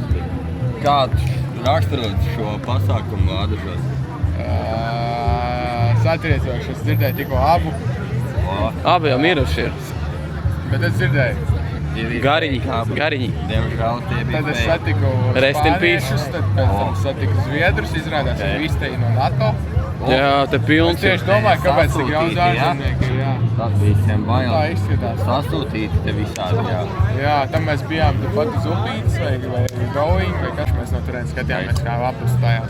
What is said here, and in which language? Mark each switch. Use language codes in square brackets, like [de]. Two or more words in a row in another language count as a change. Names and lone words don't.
[lv] Kāds raksturot šo pasākumu Ādažos? Satriecoši, es dzirdēju tikko abu, Abi jau miruši ir. bet es dzirdēju. Gariņi. Diemžēl tie bija Tad es satiku [en] Rest in peace. [lv] spāniešus, tad pēc tam satiku zviedrus, izrādās, ka visi te ir no NATO. Jā, te Es pilns. tieši domāju, kāpēc tik daudz Sasūtīti, jā? ārzemnieki ir, jā. Tas visiem Tā bail. izskatās. Sasūtīti te visādi, jā. Jā, tam mēs bijām tepat uz Upītes vai Going, vai kas mēs no turienes skatījāmies, kā apus tajās.